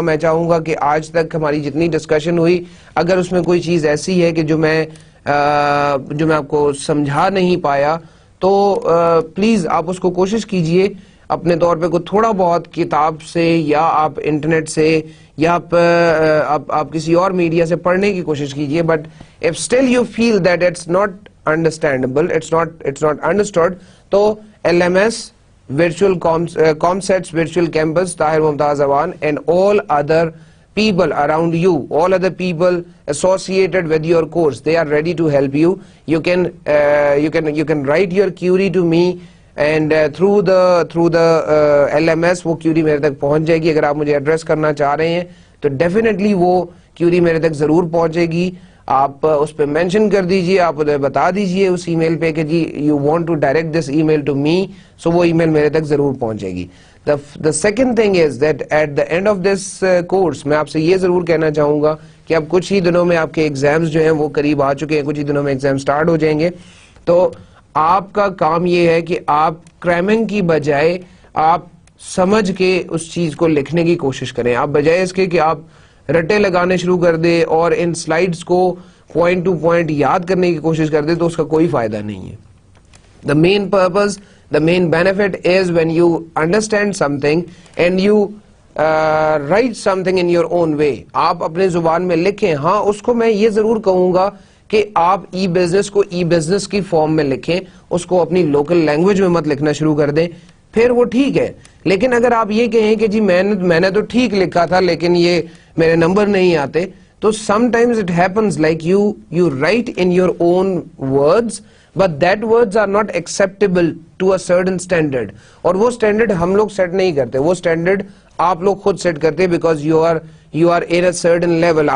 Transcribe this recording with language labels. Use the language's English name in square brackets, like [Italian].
[Urdu] میں چاہوں گا کہ آج تک ہماری جتنی ڈسکشن ہوئی, اگر اس میں کوئی چیز ایسی ہے کہ جو میں آپ کو سمجھا نہیں پایا تو پلیز آپ اس کو کوشش کیجئے اپنے طور پہ کوئی تھوڑا بہت کتاب سے یا آپ انٹرنیٹ سے یا آپ کسی اور میڈیا سے پڑھنے کی کوشش کیجئے. [English] But if still you feel that it's not understandable, it's not understood, تو LMS virtual ComSets virtual campus Tahir Mumtaz Awan and all other people around you, all other people associated with your course, they are ready to help you. You can write your query to me and through the LMS [Urdu] وہ query میرے تک پہنچ جائے گی. اگر آپ مجھے address کرنا چاہ رہے ہیں تو ڈیفینیٹلی وہ query میرے تک ضرور پہنچے گی. آپ اس پہ مینشن کر دیجئے, آپ انہیں بتا دیجئے اس ای میل پہ کہ [English] جی you want to direct this email to me, [Urdu] سو وہ ای میل میرے تک ضرور پہنچے گی. [English] The second thing is that at the end of this course [Urdu] میں آپ سے یہ ضرور کہنا چاہوں گا کہ اب کچھ ہی دنوں میں آپ کے ایگزامز جو ہیں وہ قریب آ چکے ہیں, کچھ ہی دنوں میں ایگزام سٹارٹ ہو جائیں گے. تو آپ کا کام یہ ہے کہ آپ کریمنگ کی بجائے آپ سمجھ کے اس چیز کو لکھنے کی کوشش کریں. آپ بجائے اس کے کہ آپ رٹے لگانے شروع کر دیں اور ان سلائیڈز کو پوائنٹ ٹو پوائنٹ یاد کرنے کی کوشش کر دیں تو اس کا کوئی فائدہ نہیں ہے. [English] The main purpose, the main benefit is when you understand something and you write something in your own way. [Urdu] آپ اپنے زبان میں لکھیں. ہاں اس کو میں یہ ضرور کہوں گا کہ آپ ای بزنس کو ای بزنس کی فارم میں لکھیں, اس کو اپنی لوکل لینگویج میں مت لکھنا شروع کر دیں, پھر وہ ٹھیک ہے. لیکن اگر آپ یہ کہیں کہ جی میں نے تو ٹھیک لکھا تھا لیکن یہ میرے نمبر نہیں آتے, تو [English] sometimes it happens like you write in your own words but that words are not acceptable to a certain standard, [Urdu] اور وہ standard ہم لوگ سیٹ نہیں کرتے, وہ standard آپ لوگ خود سیٹ کرتے [English] because you are in a certain level.